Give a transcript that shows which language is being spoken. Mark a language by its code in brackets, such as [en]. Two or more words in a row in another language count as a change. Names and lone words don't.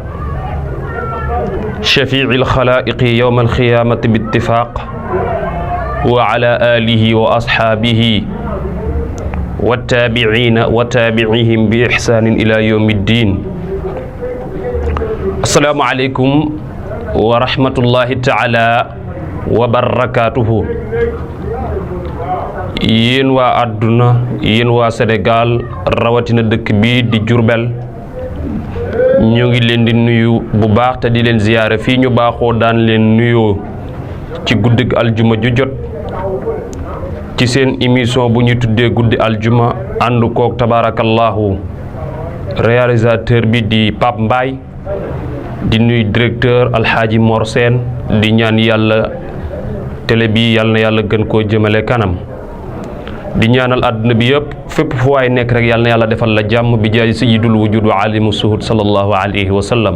[ar] شفيع الخلائق يوم القيامة باتفاق وعلى آله وأصحابه والتابعين وتابعيهم بإحسان إلى يوم الدين. السلام عليكم ورحمة الله تعالى وبركاته. [wo] yéen waa àdduna yéen waa Sénégal rawatina dëkk bii di Diourbel ñu ngi leen di nuyu bu baax te di leen ziyaare fii ñu baaxoo daan leen nuyoo ci guddig aljuma ju jot ci seen émission bu ñu tuddee guddi aljuma ànd koog tabarakallahu réalisateur bi di Pape Mbaye di nuyu directeur Alxaaji Mor Sène di ñaan yàlla télé bi yàlla na yàlla gën koo jëmale kanam di ñaanal àdduna bi yëpp fépp fu waay nekk rek yàlla na yàlla defal la jàmm bi jaay [ar] سيد الوجود وعالم الشهود صلى الله عليه وسلم.